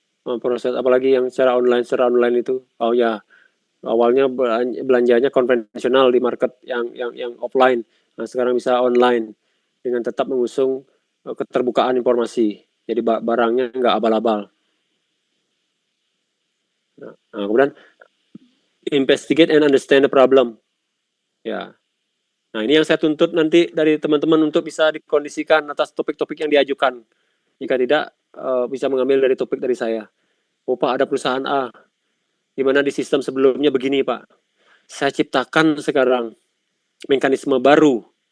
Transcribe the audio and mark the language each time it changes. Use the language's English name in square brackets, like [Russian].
[Indonesian] Proses apalagi yang secara online itu. Oh ya, awalnya belanjanya konvensional di market yang offline. Nah, sekarang bisa online dengan tetap mengusung keterbukaan informasi. Jadi barangnya nggak abal-abal. Nah, kemudian [English] investigate and understand the problem. [Indonesian] Ya. Nah, ini yang saya tuntut nanti dari teman-teman untuk bisa dikondisikan atas topik-topik yang diajukan. Jika tidak, bisa mengambil dari topik dari saya. Oh Pak, ada perusahaan A, di mana di sistem sebelumnya begini Pak. Saya ciptakan sekarang mekanisme baru